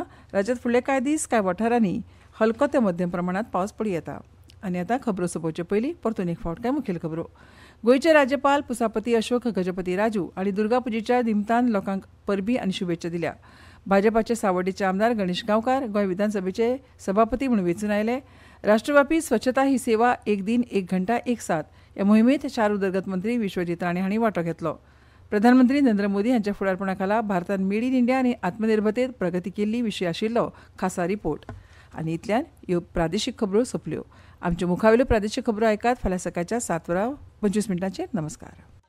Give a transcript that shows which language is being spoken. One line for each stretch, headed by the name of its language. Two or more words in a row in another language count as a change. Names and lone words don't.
Konkani: राज्यांत फुडले कांय दीस कांय वाठारांनी हलको ते मध्यम प्रमाणात पावस पडी येता. आनी आतां खबरो सोंपोवचे पयलीं परतून एक फावट कांय मुखेल खबरो. गोंयचे राज्यपाल पुसापती अशोक गजपती राजू हांणी दुर्गा पुजेच्या निमतान लोकांक परबीं आनी शुभेच्छा दिल्या. भाजपाचे सावड्डेचे आमदार गणेश गांवकार गोंय विधानसभेचे सभापती म्हणून वेंचून आयले. राष्ट्रव्यापी स्वच्छता ही सेवा एक दिन एक घंटा एक साथ ह्या मोहिमेत 4 उदरगत मंत्री विश्वजीत राणे हांणी वांटो घेतलो. प्रधानमंत्री नरेंद्र मोदी हांच्या फुडारपणा भारतान मेड इन इंडिया आनी आत्मनिर्भरतेत प्रगती केल्ली विशीं आशिल्लो खासा रिपोर्ट. आनी इतल्यान ह्यो प्रादेशीक खबरो सोंपल्यो. आमच्यो मुखावेल्यो प्रादेशीक खबरो आयकात फाल्यां सकाळच्या 7:25 नमस्कार.